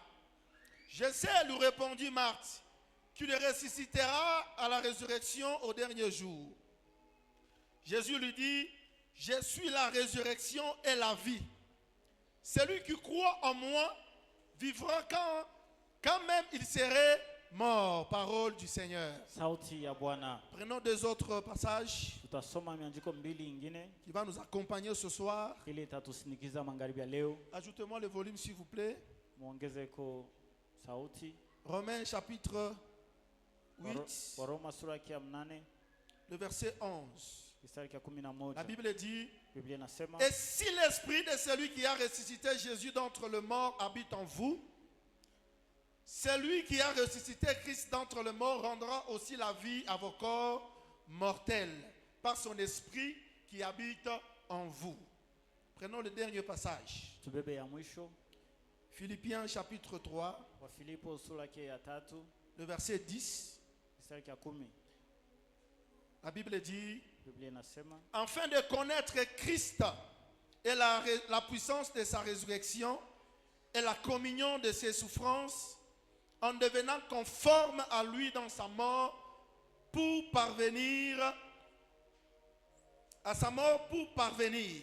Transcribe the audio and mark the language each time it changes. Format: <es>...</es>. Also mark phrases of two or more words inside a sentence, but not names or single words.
<fr>Je sais, lui répondit Marthe, qu'il ressuscitera à la résurrection au dernier jour. Jésus lui dit: je suis la résurrection et la vie. Celui qui croit en moi vivra quand même il serait Mort, parole du Seigneur.</fr> <sw>Sauti ya Bwana.</sw> <fr>Prenons deux autres passages</fr> <sw>Tutasoma miandiko mbili ingine</sw> <fr>qui va nous accompagner ce soir.</fr> <sw>ili itatusindikiza magharibi ya leo.</sw> <fr>Ajoutez-moi le volume s'il vous plaît.</fr> <sw>Muongezeko sauti.</sw> <fr>Romains chapitre 8,</fr> <sw>Waroma sura ya 8,</sw> <fr>le verset 11.</fr> <sw>mstari wa 11.</sw> <fr>La Bible dit:</fr> <sw>Biblia inasema,</sw> <fr>et si l'esprit de celui qui a ressuscité Jésus d'entre les morts habite en vous, celui qui a ressuscité Christ d'entre les morts rendra aussi la vie à vos corps mortels par son esprit qui habite en vous. Prenons le dernier passage.</fr> <sw>tubebe ya mwisho.</sw> <fr>Philippiens chapitre 3,</fr> <sw>Wa Filipo sura ya 3,</sw> <fr>le verset 10.</fr> <sw>mstari wa 10.</sw> <fr>La Bible dit:</fr> <sw>Biblia inasema,</sw> <fr>afin de connaître Christ et la puissance de sa résurrection et la communion de ses souffrances, en devenant conforme à lui dans sa mort, pour parvenir à sa mort, pour parvenir.</fr>